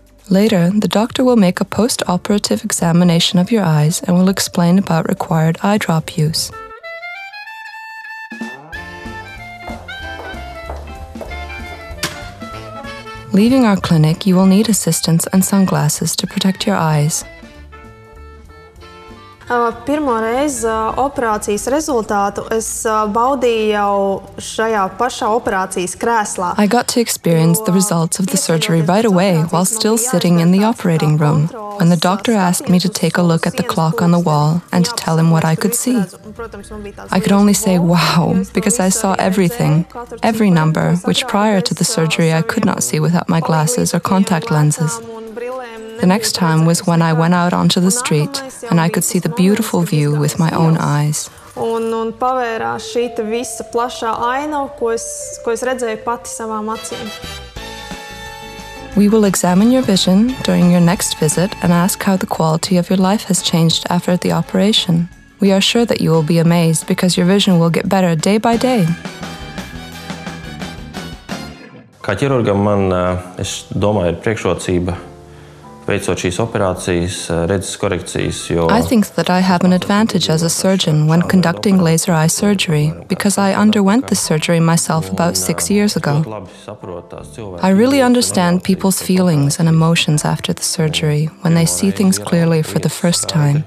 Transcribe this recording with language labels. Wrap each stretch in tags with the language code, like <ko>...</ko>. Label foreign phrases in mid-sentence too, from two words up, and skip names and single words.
<en>Later, the doctor will make a post-operative examination of your eyes and will explain about required eye drop use. Leaving our clinic, you will need assistance and sunglasses to protect your eyes.</en> <lv>Pirmo reizi operācijas rezultātu es baudīju jau šajā pašā operācijas krēslā.</lv> <en>I got to experience the results of the surgery right away while still sitting in the operating room, when the doctor asked me to take a look at the clock on the wall and to tell him what I could see. I could only say wow, because I saw everything, every number, which prior to the surgery I could not see without my glasses or contact lenses. The next time was when I went out onto the street and I could see the beautiful view with my own eyes.</en> <lv>Un pavērās šī visa plašā ainava, ko es redzēju pati savām acīm.</lv> <en>We will examine your vision during your next visit and ask how the quality of your life has changed after the operation. We are sure that you will be amazed because your vision will get better day by day.</en> <lv>Kā ķirurgam es domāju, ir priekšrocība veicot šīs operācijas, redzes korekcijas, jo</lv> <en>I think that I have an advantage as a surgeon when conducting laser eye surgery because I underwent the surgery myself about 6 years ago. I really understand people's feelings and emotions after the surgery when they see things clearly for the first time.</en>